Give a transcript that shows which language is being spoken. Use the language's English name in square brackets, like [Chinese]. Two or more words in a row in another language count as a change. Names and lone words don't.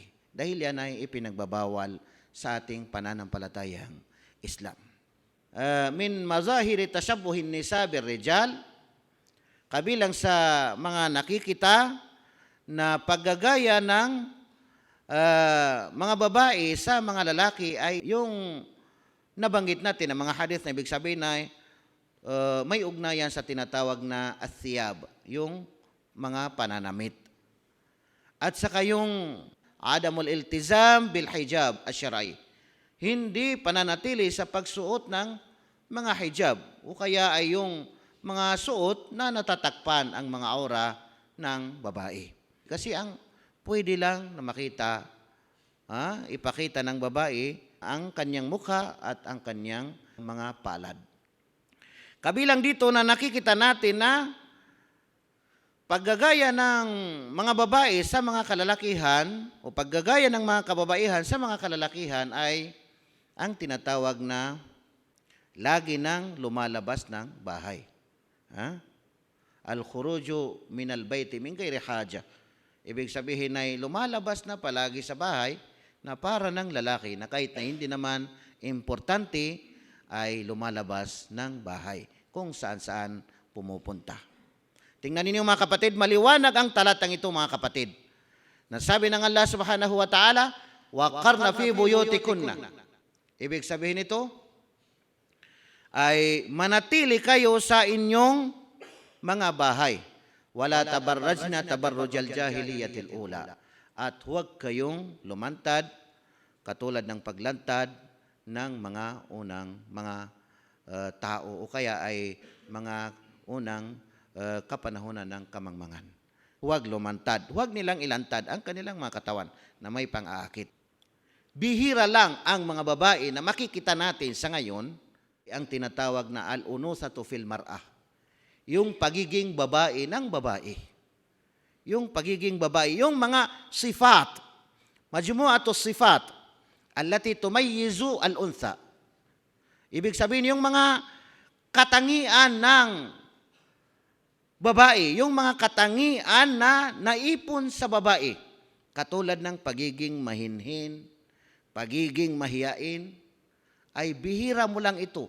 [Filipino] Dahil yan ay ipinagbabawal sa ating pananampalatayang Islam. [Arabic] من مظاهر تشبه النساء بالرجال, [Filipino] kabilang sa mga nakikita na paggagaya ng mga babae sa mga lalaki ay yung nabanggit natin ang mga hadith na ibig sabihin ay may ugnayan sa tinatawag na athiyab, yung mga pananamit. At saka yung [Arabic] عدم الالتزام بالحجاب الشرعي, [Filipino] hindi pananatili sa pagsuot ng mga hijab o kaya ay yung mga suot na natatakpan ang mga aura ng babae. Kasi ang pwede lang na makita, ipakita ng babae ang kanyang mukha at ang kanyang mga palad. Kabilang dito na nakikita natin na paggagaya ng mga babae sa mga kalalakihan o paggagaya ng mga kababaihan sa mga kalalakihan ay ang tinatawag na lagi nang lumalabas ng bahay. [Arabic] الخروج من البيت من غير حاجة. [Filipino] Ibig sabihin ay lumalabas na palagi sa bahay na para ng lalaki na kahit na hindi naman importante ay lumalabas ng bahay kung saan-saan pumupunta. Tingnan ninyo mga kapatid, maliwanag ang talatang ito mga kapatid. Nasabi ng Allah [Arabic] سبحانه وتعالى, وقرن في بيوتكن. [Filipino] Ibig sabihin ito ay manatili kayo sa inyong mga bahay. [Arabic] ولا تبرجن تبرج الجاهلية الأولى. [Filipino] At huwag kayong lumantad katulad ng paglantad ng mga unang mga tao o kaya ay mga unang kapanahunan ng kamangmangan. Huwag lumantad. Huwag nilang ilantad ang kanilang mga katawan na may pang-aakit. Bihira lang ang mga babae na makikita natin sa ngayon, ang tinatawag na [Arabic] الأنوثة في المرأة. [Filipino] Yung pagiging babae ng babae. Yung pagiging babae, yung mga [Arabic] صفات، مجموعة الصفات التي تميز الأنثى. [Filipino] Ibig sabihin, yung mga katangian ng babae, yung mga katangian na naipon sa babae, katulad ng pagiging mahinhin, pagiging mahiyain, ay bihira mo lang ito.